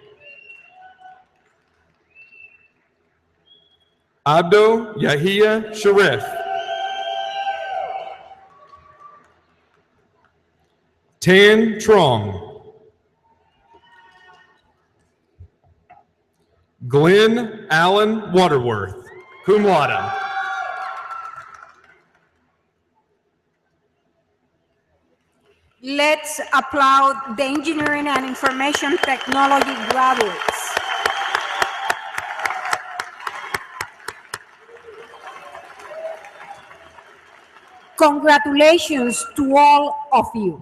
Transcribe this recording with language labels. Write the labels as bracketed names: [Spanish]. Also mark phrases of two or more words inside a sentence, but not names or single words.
[English] Abdo Yahia Sharif. Tan Trong. Glenn Allen Waterworth, [Latin] cum laude. [English] Let's applaud the Engineering and Information Technology graduates. Congratulations to all of you.